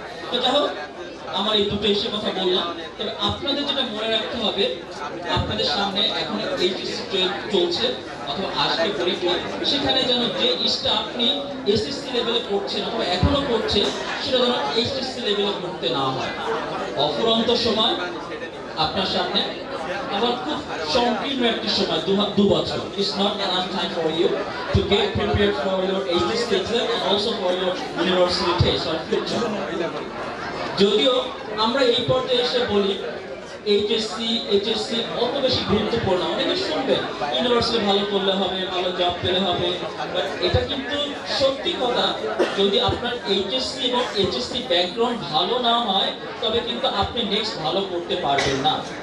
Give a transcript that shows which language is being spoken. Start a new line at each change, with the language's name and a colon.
Bangla: তো যাই হোক, আমার এই 2টো ইস্যুর কথা বললাম। তবে আপনাদের যেটা মনে রাখতে হবে, আপনাদের সামনে এখন এইচএসসি চলছে অথবা আসবে পরীক্ষা, সেখানে যেন যে ইস্যুটা আপনি এসএসসি লেভেলে করছেন অথবা এখনো করছেন সেটা যেন এইচএসসি লেভেলে করতে না হয়। অফুরন্ত সময় আপনার সামনে, আবার খুব সংকীর্ণ একটি সময়, 2 বছর।
English: It's not enough time for you to get prepared for your HSC exam and also for your university test or future.
Bangla: যদিও আমরা এই পর্যায়ে এসে বলি এইচএসসি অত বেশি গুরুত্বপূর্ণ। অনেকে শুনবেন ইউনিভার্সিটি ভালো করলে হবে, ভালো জব পেলে হবে, বাট এটা কিন্তু সত্যি কথা। যদি আপনার এইচএসসি এবং এইচএসসি ব্যাকগ্রাউন্ড ভালো না হয় তবে কিন্তু আপনি নেক্সট ভালো করতে পারবেন না।